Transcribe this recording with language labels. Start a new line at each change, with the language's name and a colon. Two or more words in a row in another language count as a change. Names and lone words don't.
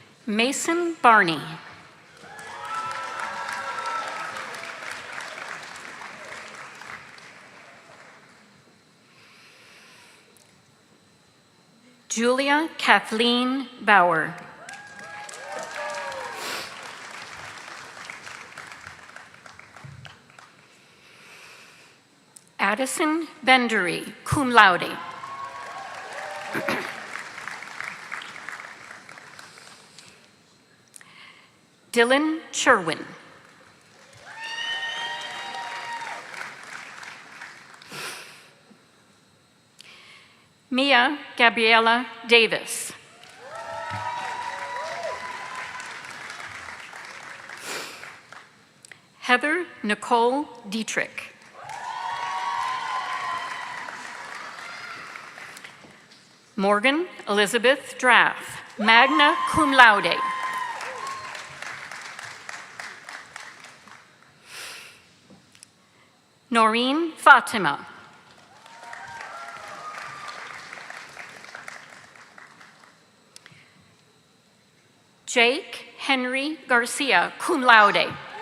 English: Mason Barney. Julia Kathleen Bauer. Addison Bendery,
Latin: cum laude.
English: Dylan Sherwin. Mia Gabriela Davis. Heather Nicole Dietrich. Morgan Elizabeth Draff,
Latin: magna cum laude.
English: Noreen Fatima. Jake Henry Garcia,
Latin: cum laude.